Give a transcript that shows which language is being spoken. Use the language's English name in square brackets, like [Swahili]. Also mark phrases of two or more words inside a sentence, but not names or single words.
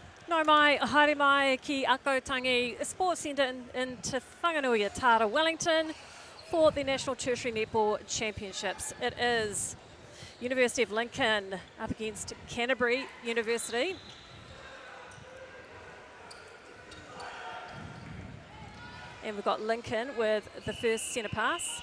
[Māori] No mai, haere mai ki [English] Akotangi Sports Centre in Te Whanganui Tara, Wellington for the National Tertiary Netball Championships. It is University of Lincoln up against Canterbury University. And we've got Lincoln with the first centre pass.